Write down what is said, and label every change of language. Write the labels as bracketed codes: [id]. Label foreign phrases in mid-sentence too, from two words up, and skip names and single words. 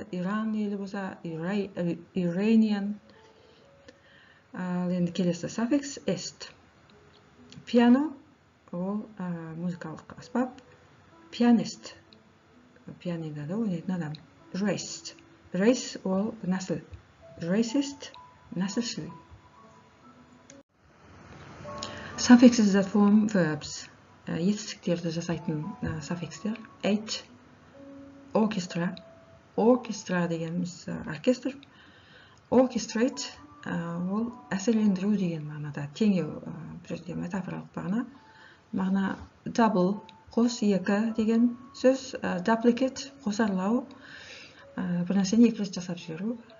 [kk] Иран елі болса Iranian. Ал енді келесі суффикс est. Piano ол музыкалық аспап. Pianist. Пианинода ойнайтын адам. Race ол нәсіл. Racist нәсілшіл. [en] Suffixes that form verbs. [kk] Етістіктерді жасайтын суффикстер. [en] Ate, orchestra. Orchestra [kk] дегеніміз оркестр. Orchestrate ол әсерлендіру деген мағынада. Теңеу, бір жерде метафоралық мағына. Double, қос, екі деген сөз. Duplicate, қосарлау. Бір нәрсені екі рет жасап жіберу.